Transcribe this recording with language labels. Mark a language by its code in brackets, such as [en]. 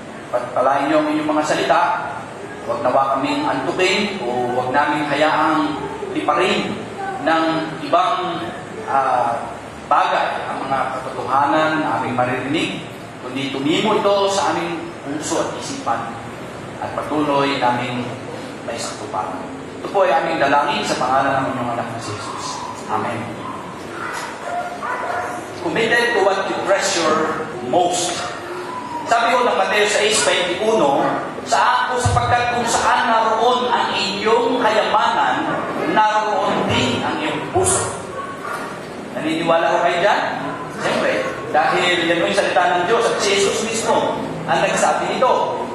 [tl] Pagpalain niyo ang inyong mga salita, huwag nawa kaming antukin o huwag namin hayaang liparin ng ibang bagay ang mga katotohanan na aming maririnig, kundi tumimo ito sa aming puso at isipan at patuloy namin may saktuparan. Ito po ay aming dalangin sa pangalan ng inyong anak na si Jesus. Amen. [en] Committed to what you treasure most. [tl] Sabi ko ng Mateo 6:21, sa ako sapagkat kung saan naroon ang inyong kayamanan, naroon din ang iyong puso. Naniniwala ko kayo dyan? Siyempre, dahil yan yung salita ng Diyos at si Jesus mismo ang nagsabi nito.